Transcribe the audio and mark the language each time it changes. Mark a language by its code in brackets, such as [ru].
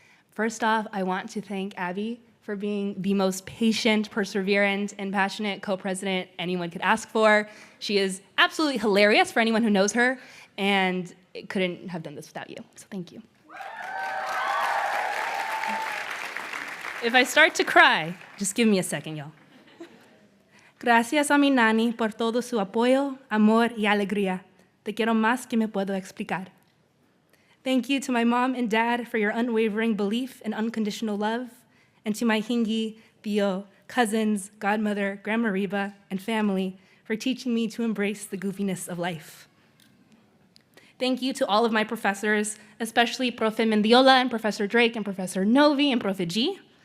[en] First off, I want to thank Abby for being the most patient, perseverant, and passionate co-president anyone could ask for. She is absolutely hilarious for anyone who knows her, and couldn't have done this without you, so thank you. If I start to cry, just give me a second, y'all. [es] Gracias a mi nani por todo su apoyo, amor y alegría. Te quiero más que me puedo explicar. [en] Thank you to my mom and dad for your unwavering belief and unconditional love, and to my hingi, tío, cousins, godmother, Grandma Reba, and family for teaching me to embrace the goofiness of life. Thank you to all of my professors, especially Profe Mendiola and Professor Drake and Professor Novi and Profe G.